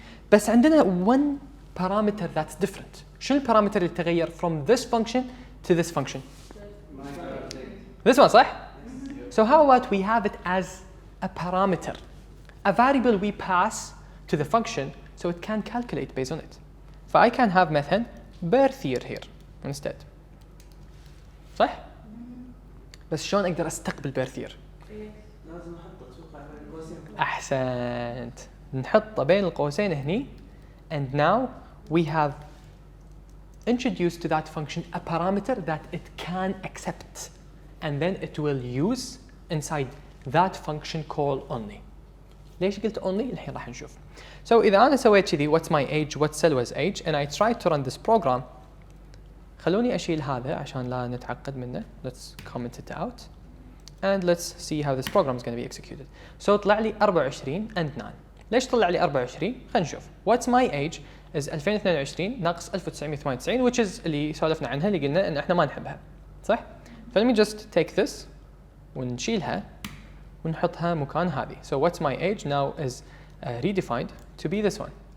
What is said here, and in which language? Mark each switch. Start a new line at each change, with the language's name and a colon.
Arabic: بس عندنا
English: one parameter that's different.
Arabic: شو البارامتر اللي تغير
English: from this function to this function? This one, صح? So how about we have it as a parameter, a variable we pass to the function so it can calculate based on it. So I can have مثلا birth year here instead.
Arabic: صح؟ بس شلون اقدر استقبل birth year؟ لازم نحطه اتوقع بين القوسين. احسنت. نحطه بين القوسين هني
English: and now we have introduced to that function a parameter that it can accept and then it will use inside that function call only.
Arabic: ليش قلت only؟ الحين راح نشوف.
English: So
Arabic: إذا أنا سويت كذي
English: what's my age what's Selwa's age and I try to run this program
Arabic: خلوني أشيل هذا عشان لا نتعقد منه.
English: Let's comment it out and let's see how this program is going to be executed. So
Arabic: طلع لي
English: 24 and 9.
Arabic: ليش طلع لي 24؟ خلينا نشوف.
English: What's my age is 2022 ناقص 1998 which is
Arabic: اللي سولفنا عنها اللي قلنا إن إحنا ما نحبها.
English: صح؟ Let me just take this
Arabic: ونشيلها ونحطها مكان هذه.
English: So what's my age now is redefined to be this one.